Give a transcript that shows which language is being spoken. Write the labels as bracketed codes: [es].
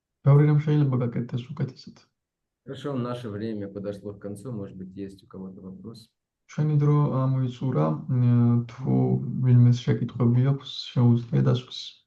[ka] ბევრი რამ შეიძლება გაკეთდეს უკეთესად. [ru] Хорошо, наше время подошло к концу. Может быть, есть у кого-то вопрос? [ka] ჩვენი დრო ამოიწურა, თუ ვინმეს შეკითხვები აქვს, შეუძლია დასვას.